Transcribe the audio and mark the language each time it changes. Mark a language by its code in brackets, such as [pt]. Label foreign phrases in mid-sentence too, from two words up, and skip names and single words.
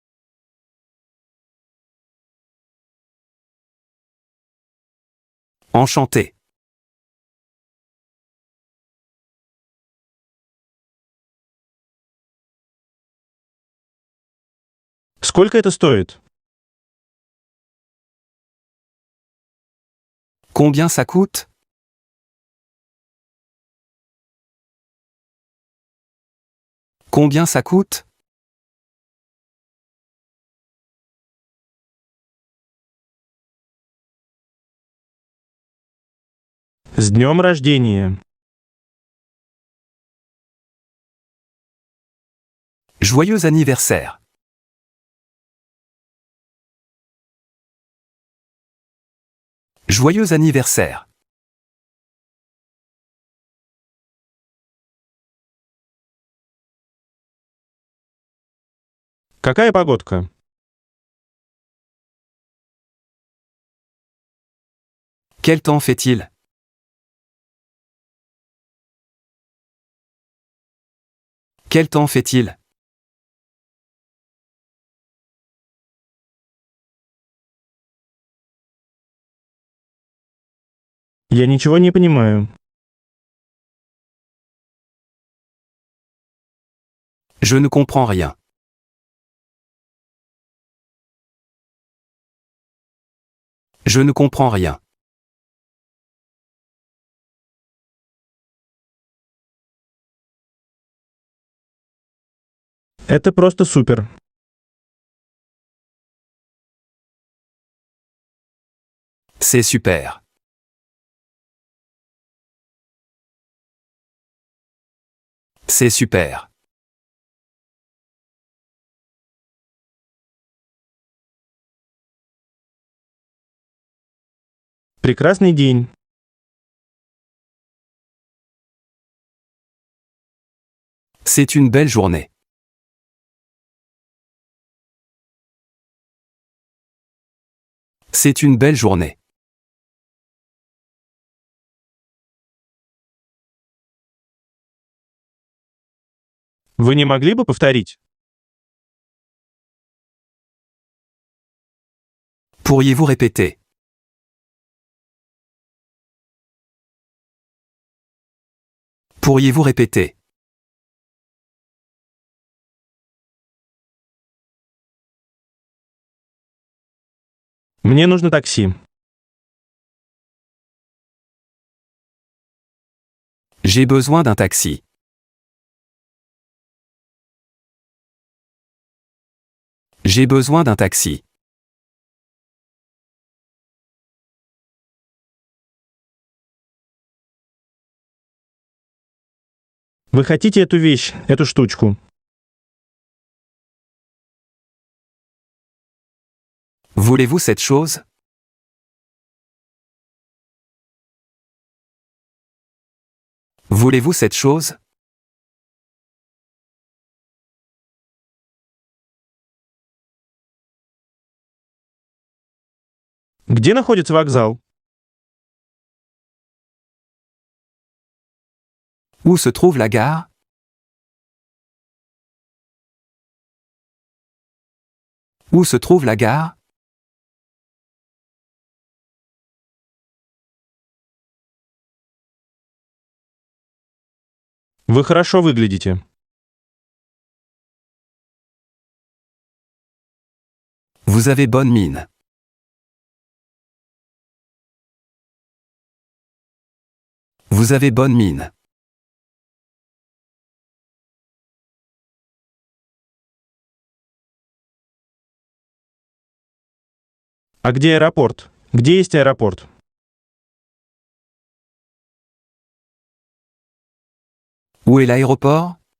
[fr] Enchanté. [ru] Сколько это стоит? [fr] Combien ça coûte? Combien ça coûte? [ru] С днем рождения! [fr] Joyeux anniversaire. Joyeux anniversaire. [ru] Какая погодка? [fr] Quel temps fait-il? Quel temps fait-il? [ru] Я ничего не понимаю. [fr] Je ne comprends rien. Je ne comprends rien. [ru] Это просто супер. [fr] C'est super. C'est super. [ru] Прекрасный день. [fr] C'est une belle journée. C'est une belle journée. [ru] Вы не могли бы повторить? [fr] Pourriez-vous répéter? Pourriez-vous répéter? [ru] Мне нужно такси. [fr] J'ai besoin d'un taxi. J'ai besoin d'un taxi. [ru] Вы хотите эту вещь, эту штучку? [fr] Voulez-vous cette chose? Voulez-vous cette chose? [ru] Где находится вокзал? [fr] Où se trouve la gare? Où se trouve la gare? [ru] Вы хорошо выглядите. [fr] Vous avez bonne mine. Vous avez bonne mine. [ru] А где аэропорт? Где есть аэропорт? [fr] Où est l'aéroport?